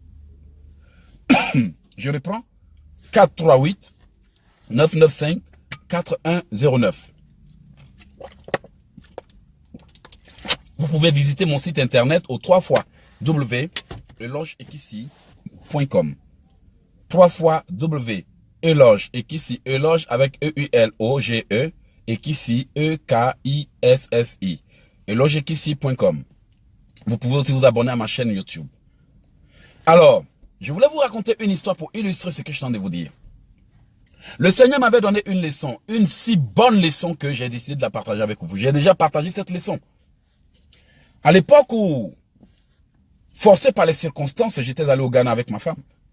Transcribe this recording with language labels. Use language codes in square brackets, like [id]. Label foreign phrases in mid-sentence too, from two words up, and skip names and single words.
[fr] Je reprends. 438 995 4109. Vous pouvez visiter mon site internet au 3 fois www.elogeekissi.com. 3 fois www.elogeekissi, eloge avec E-U-L-O-G-E, Ekissi, E-K-I-S-S-I, elogeekissi.com. Vous pouvez aussi vous abonner à ma chaîne YouTube. Alors, je voulais vous raconter une histoire pour illustrer ce que je tente de vous dire. Le Seigneur m'avait donné une leçon, une si bonne leçon que j'ai décidé de la partager avec vous. J'ai déjà partagé cette leçon. À l'époque où, forcé par les circonstances, j'étais allé au Ghana avec ma femme.